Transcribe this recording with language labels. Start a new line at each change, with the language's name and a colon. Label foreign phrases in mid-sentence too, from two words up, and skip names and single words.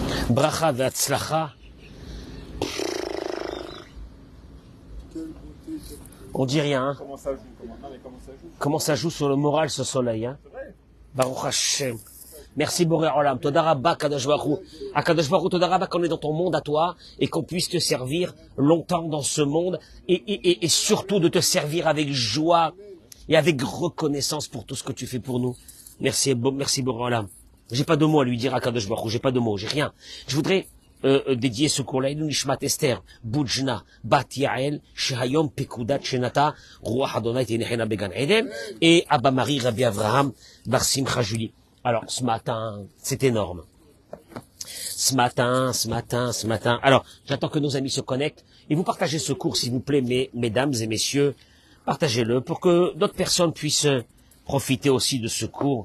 Hebrew: ברכה והצלחה.
French: On dit rien, hein. Comment ça joue? Non, mais comment ça joue? Comment ça joue sur le moral, ce soleil, hein. C'est vrai.
Hebrew: ברוך השם. Merci בורא עולם. תודה רבה קדוש ברוך הוא.
French: À
Hebrew: קדוש ברוך הוא, תודה רבה
French: qu'on est dans ton monde à toi et qu'on puisse te servir longtemps dans ce monde et surtout de te servir avec joie et avec reconnaissance pour tout ce que tu fais pour nous. Merci
Hebrew: בורא עולם.
French: J'ai pas de mots à lui dire à
Hebrew: קדוש ברוך הוא.
French: J'ai pas de mots. J'ai rien. Je voudrais dédier ce cours-là,
Hebrew: נשמת אסתר, בוז'נה, בת יעל, שהיום פקודת שנתה, רוח ה' תניחנה בגן עדן,
French: et Abba Marie Rabbi Avraham, Bar Simcha Julie. Alors, ce matin, c'est énorme. Ce matin. Alors, j'attends que nos amis se connectent, et vous partagez ce cours, s'il vous plaît, mesdames et messieurs, partagez-le, pour que d'autres personnes puissent profiter aussi de ce cours.